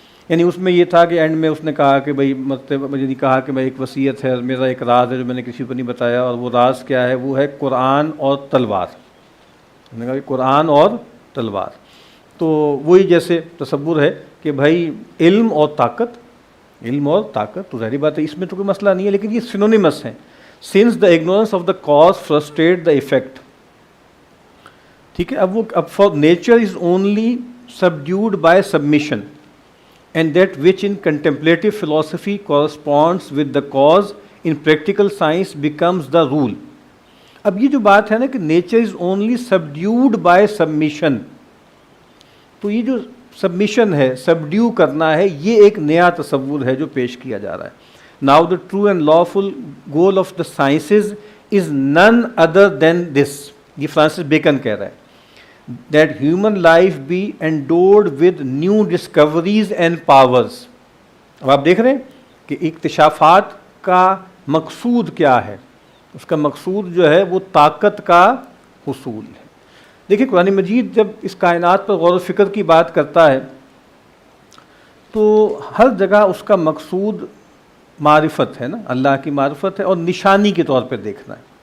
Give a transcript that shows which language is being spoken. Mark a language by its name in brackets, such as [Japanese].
[Urdu] یعنی اس میں یہ تھا کہ اینڈ میں اس نے کہا کہ بھائی مجھے نہیں کہا کہ میں ایک وصیت ہے، میرا ایک راز ہے جو میں نے کسی کو نہیں بتایا، اور وہ راز کیا ہے؟ وہ ہے قرآن اور تلوار. انہوں نے کہا کہ قرآن اور تلوار. تو وہی جیسے تصور ہے کہ بھائی علم اور طاقت، علم اور طاقت تو ظاہری بات ہے اس میں تو کوئی مسئلہ نہیں ہے، لیکن یہ سینونیمس ہیں. [English] Since the ignorance of the cause frustrate the effect. [Urdu] ٹھیک ہے، اب [English] For nature is only subdued by submission and that which in contemplative philosophy corresponds with the cause in practical science becomes the rule. [Urdu] اب یہ جو بات ہے نا کہ [English] nature is only subdued by submission, [Urdu] تو یہ جو سبمیشن ہے، سبڈیو کرنا ہے، یہ ایک نیا تصور ہے جو پیش کیا جا رہا ہے. [English] Now the true and lawful goal of the sciences is none other than this. [Urdu] یہ فرانسس بیکن کہہ رہا ہے [English] that human life be endowed with new discoveries and powers. [Urdu] اب آپ دیکھ رہے ہیں کہ اکتشافات کا مقصود کیا ہے، اس کا مقصود جو ہے وہ طاقت کا حصول ہے. دیکھیں قرآن مجید جب اس کائنات پر غور و فکر کی بات کرتا ہے تو ہر جگہ اس کا مقصود معرفت ہے نا، اللہ کی معرفت ہے اور نشانی کے طور پہ دیکھنا ہے.